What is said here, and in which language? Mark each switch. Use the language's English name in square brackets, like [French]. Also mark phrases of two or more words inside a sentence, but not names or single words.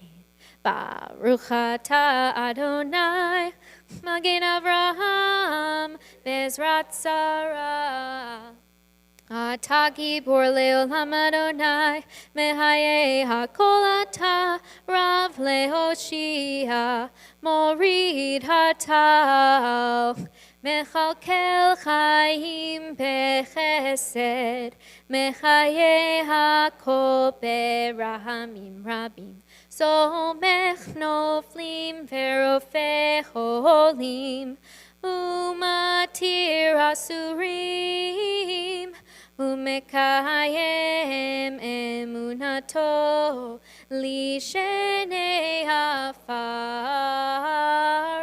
[Hebrew] ברוך אתה אדוני, מגן אברהם, בעזרת שרה. אתה גיבור לעולם אדוני, מחיה הכל אתה, רב להושיע, מוריד הטל, מכלכל חיים בחסד, מחיה הכל ברחמים רבים. סומך נופלים ורופא חולים, ומתיר אסורים, ומקיים אמונתו לישני עפר.